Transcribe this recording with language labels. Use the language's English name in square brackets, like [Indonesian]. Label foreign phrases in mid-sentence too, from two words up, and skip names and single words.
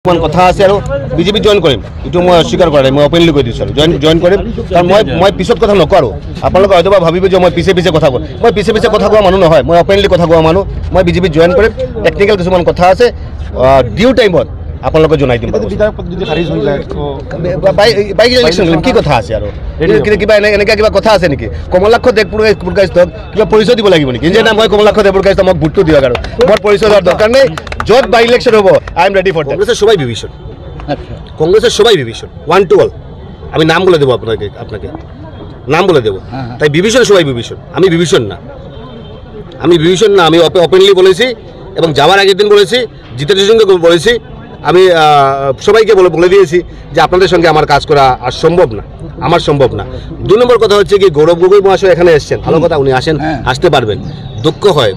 [Assamese] কথা আছে আৰু বিজেপি জয়েন কৰিম এটো মই অস্বীকাৰ কৰা নাই মই ওপেনলি কৈ দিছো জয়েন কৰিম কাৰণ মই পিছত কথা নকৰো আপোনালোকে হয়তো ভাবিব যে মই পিছে কথা কওঁ মই পিছে কথা কোৱা মানুহ নহয় মই ওপেনলি কথা কোৱা মানুহ মই বিজেপি জয়েন কৰিম টেকনিক্যাল কিছুমান কথা আছে [English] due timeত [Assamese] আপোনালোকে জনাই দিম [English] by election [Assamese] কি কথা আছে আৰু কিবা এনেকা কিবা কথা আছে নেকি কমলাক্ষ দেৱপুৰকাইস্থ কিবা পৰিচয় দিব লাগিব নেকি যে না মই কমলাক্ষ দেৱপুৰকাইস্থ মোক ভোটটো দিয়ক আৰু মোৰ পৰিচয় [Bangla] দেওয়ার দরকার নেই যত [English] by election [Assamese] হবো [English] I am ready for that [Bangla] কংগ্রেসের সবাই বিভীষণ 1 to 1 আমি নাম বলে দেবো আপনাকে নাম বলে দেবো তাই বিভীষণ সবাই বিভীষণ আমি বিভীষণ না আমি ওপেনলি বলেছি এবং যাওয়ার আগের দিন বলেছি জিতেন্দ্র সিংকে বলেছি আমি সবাইকে বলে দিয়েছি যে আপনাদের সঙ্গে আমার কাজ করা আর সম্ভব না আমার সম্ভব না 2 নম্বর কথা হচ্ছে কি গৌরব গগৈ মহাশয় এখানে এসেছেন ভালো কথা উনি আসেন আসতে পারবেন দুঃখ হয়